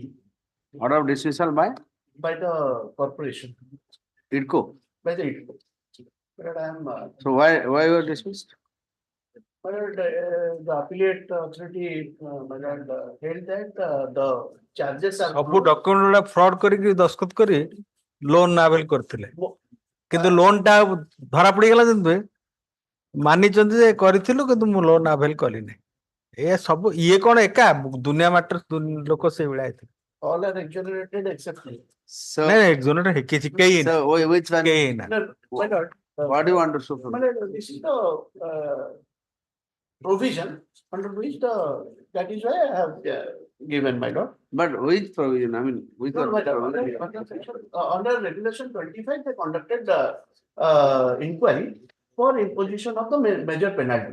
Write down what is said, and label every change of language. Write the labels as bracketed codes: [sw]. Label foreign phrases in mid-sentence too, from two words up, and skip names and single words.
[en] Order of dismissal by the corporation, IDCO. by the IDCO. But I am, So why you were dismissed? but the appellate authority, held that the charges are. [or] ସବୁ ଡକ୍ୟୁମେଣ୍ଟ ଗୁଡା ଫ୍ରଡ୍ କରିକି ଦସ୍ତଖତ କରି [en] loan avail [or] କରିଥିଲେ କିନ୍ତୁ ଲୋନ ଟା ଧରା ପଡିଗଲା ଯେମିତି ମାନିଛନ୍ତି ଯେ କରିଥିଲୁ କିନ୍ତୁ ମୁଁ [en] loan avail [or] କଲିନି ଏ ସବୁ ଇଏ କଣ ଏକା ଦୁନିଆ ମାଟର ଲୋକ ସେଇଭଳିଆ ହେଇଥିଲେ [en] All are exonerated except me. So, [or] ନାଇଁ ଏକ୍ସୋନେଟ କିଛି କେହି [en] so which one? [or] କେହି ନା [en] No, my lord. What do you want to show from? My lord, this is the provision under which that is why I have given, my lord. But which provision? I mean, which No, one? my lord, under regulation 25, they conducted the inquiry for imposition of the major penalty.